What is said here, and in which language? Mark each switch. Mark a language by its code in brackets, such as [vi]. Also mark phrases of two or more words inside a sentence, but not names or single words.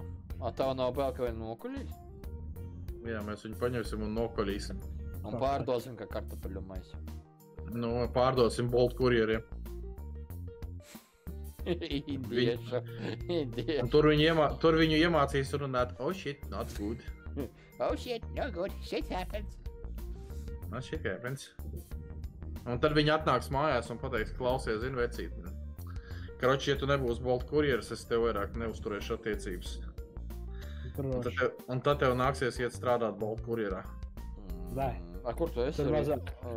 [lv] Tev nav bail, ka viņi nokuļīs? Jā, mēs viņu paņemsim un nokolīsim. Un pārdosim, kā kartupeļu maisu. Nu, pārdosim Bolt kurjeriem. Indieša. Un tur viņu iemācīs runāt, [en] oh shit, not good. Oh shit, no good, shit happens. No shit happens. [lv] Un tad viņi atnāks mājās un pateiks, klausies, zini, vecīt. Karoči, ja tu nebūsi Bolt kurjeris, es tev vairāk neuzturēšu attiecības. Droši. Un tad tev nāksies iet strādāt Bolt kurjerā. Nē. Kur tu esi? Tur mazāk.